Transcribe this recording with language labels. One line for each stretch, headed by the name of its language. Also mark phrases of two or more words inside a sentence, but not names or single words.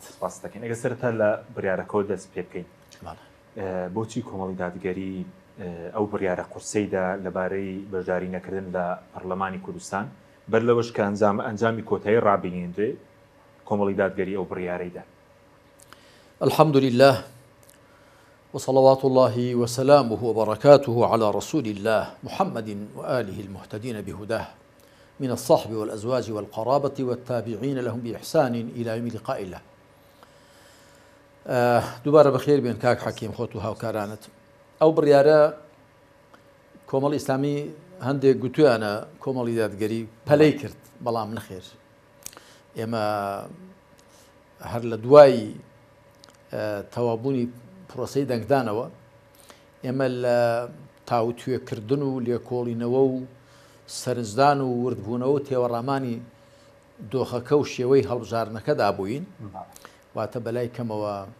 Central Kurdish: سپاس دەکەین ئەگەر سەرەتا لە بڕیارەکەەوە دەست پێ بکەین بۆچی کۆمەڵی دادگەری ئەو بڕیارە قورسەیدا لەبارەی بەشداری نەکردن لە پەرلەمانی کوردستان بەر لەوەش کە ئەنجامی کۆتایی ڕابینێنرێ کۆمەڵی دادگەری ئەو بڕیارەیدا
Arabic: الحمد لله وصلوات الله وسلامه وبركاته على رسول الله محمد وآله المهتدين بهداه من الصحب والأزواج والقرابة والتابعين لهم بإحسان إلى يوم لقاء الله
Central Kurdish: دوباره بخير بين كاك حكيم خوتوها وكارانت ئەو بڕیارە کۆمەڵی ئیسلامی هەندێک گوتویانە کۆمەڵی دادگەری پەلەی کرد بەڵام نەخێر ئێمە هەر لە دوای تەوابوونی پرۆسەی دەنگدانەوە ئێمە لە تاوتوێکردن و لێکۆڵینەوە و سەرنجدان و وردبوونەوە و تێوەڕامانی دۆخەکە و شێوەی هەڵبژارنەکەدا بووین واتە بەلای کەمەوە